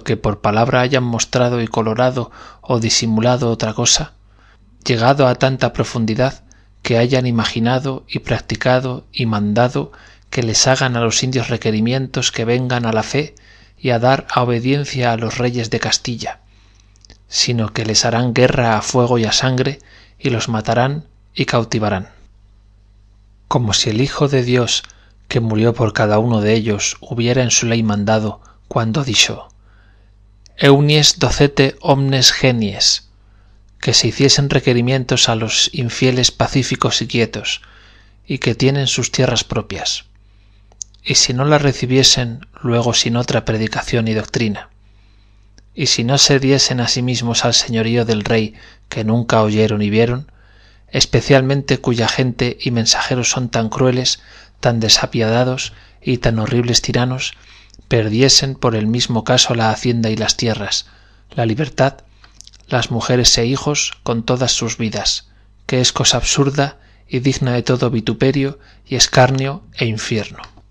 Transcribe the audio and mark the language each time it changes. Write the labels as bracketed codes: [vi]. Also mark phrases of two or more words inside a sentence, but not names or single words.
[es] que por palabra hayan mostrado y colorado o disimulado otra cosa, llegado a tanta profundidad que hayan imaginado y practicado y mandado que les hagan a los indios requerimientos que vengan a la fe y a dar a obediencia a los reyes de Castilla, sino que les harán guerra a fuego y a sangre y los matarán y cautivarán. Como si el Hijo de Dios, que murió por cada uno de ellos, hubiera en su ley mandado, cuando dicho, [la] «Eunies docete omnes genies», [es] que se hiciesen requerimientos a los infieles pacíficos y quietos, y que tienen sus tierras propias, y si no las recibiesen luego sin otra predicación y doctrina, y si no se diesen a sí mismos al señorío del rey que nunca oyeron y vieron, especialmente cuya gente y mensajeros son tan crueles, tan desapiadados y tan horribles tiranos, perdiesen por el mismo caso la hacienda y las tierras, la libertad, las mujeres e hijos con todas sus vidas, que es cosa absurda y digna de todo vituperio y escarnio e infierno.